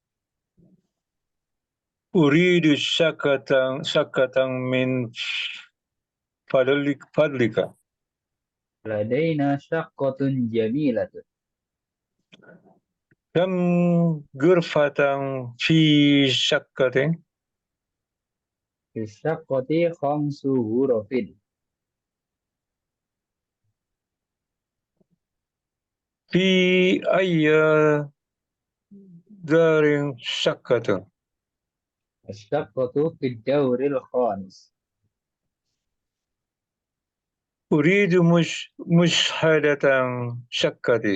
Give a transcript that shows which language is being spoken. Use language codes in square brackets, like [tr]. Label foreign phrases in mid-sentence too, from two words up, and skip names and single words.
[ar] أريد شقة من فضلك. لدينا شقة جميلة. كم غرفة في شقة. في الشقة خمس غرف. في أي دار شقة. الشقة في الدور الخامس. أريد مشاهدة الشقة.